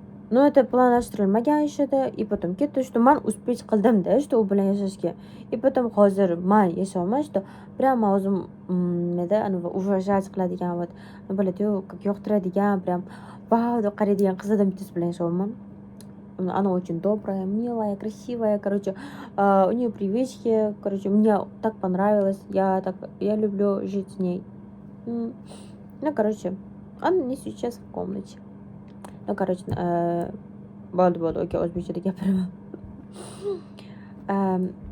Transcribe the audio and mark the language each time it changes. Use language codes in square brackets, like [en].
[uz] Но это planlashtirilmagan ish edi, и потом ketdi, что men успеть qildim-da, что u bilan yashashga. И потом hozir men yashayman, что прям o'zim nima anavi уважать qiladigan, вот, bo'ladi-yu, yoqtiradigan, прям vau deb qaraydigan qizlardan bittasi bilan yashayman. [ru] Она очень добрая, милая, красивая, короче, у нее привычки, короче, мне так понравилось, я люблю жить с ней. Ну, короче, она не сейчас в комнате. Ну, короче, [uz] bo'ldi, okey, o'zbekchada gapiraman.